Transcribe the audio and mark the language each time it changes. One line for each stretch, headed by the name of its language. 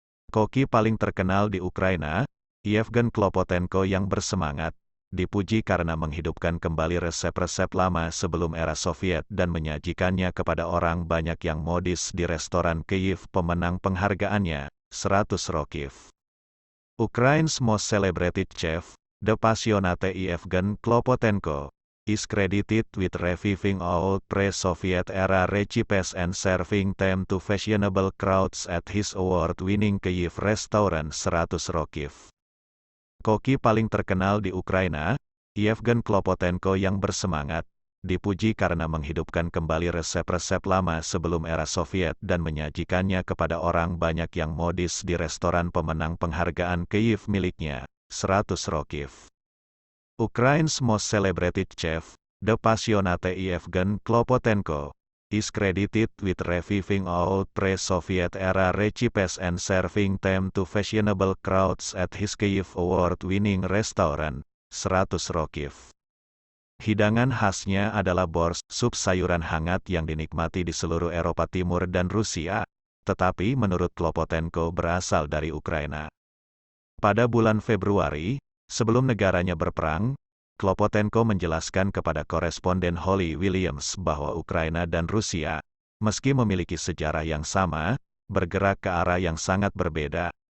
Indonesian: Koki paling terkenal di Ukraina, Yevgen Klopotenko yang bersemangat, dipuji karena menghidupkan kembali resep-resep lama sebelum era Soviet dan menyajikannya kepada orang banyak yang modis di restoran Kyiv pemenang penghargaannya, 100 Rokів.
English: Ukraine's most celebrated chef, the passionate Yevgen Klopotenko, is credited with reviving old pre-Soviet era recipes and serving them to fashionable crowds at his award-winning Kyiv restaurant 100 Rokів.
Indonesian: Koki paling terkenal di Ukraina, Yevgen Klopotenko yang bersemangat, dipuji karena menghidupkan kembali resep-resep lama sebelum era Soviet dan menyajikannya kepada orang banyak yang modis di restoran pemenang penghargaan Kyiv miliknya, 100 Rokів.
English: Ukraine's most celebrated chef, the passionate Yevgen Klopotenko, is credited with reviving old pre-Soviet era recipes and serving them to fashionable crowds at his Kyiv award-winning restaurant, 100 Rokів.
Indonesian: Hidangan khasnya adalah borsch, sup sayuran hangat yang dinikmati di seluruh Eropa Timur dan Rusia, tetapi menurut Klopotenko berasal dari Ukraina. Pada bulan Februari, sebelum negaranya berperang, Klopotenko menjelaskan kepada koresponden Holly Williams bahwa Ukraina dan Rusia, meski memiliki sejarah yang sama, bergerak ke arah yang sangat berbeda.